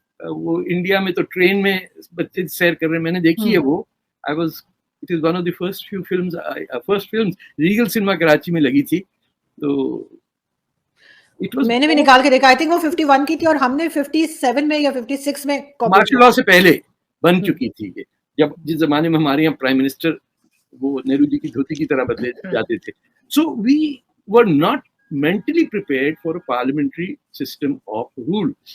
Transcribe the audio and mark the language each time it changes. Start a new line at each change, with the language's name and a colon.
Urdu: وہ انڈیا میں تو ٹرین میں بچے سیر کر رہے ہیں، میں نے دیکھی ہے وہ.
English: It is one of the first films
Urdu: Regal cinema Karachi میں لگی تھی. تو میں نے بھی نکال کے دیکھا،
English: I think
Urdu: وہ 51 کی تھی اور ہم نے 57 میں یا 56 میں مارشل لاء سے پہلے بن چکی تھی. جب جس زمانے میں ہمارے یہاں پرائم منسٹر وہ نہرو جی کی دھوتی کی طرح بدلے جاتے تھے.
English: So we were not mentally prepared for parliamentary system of rule.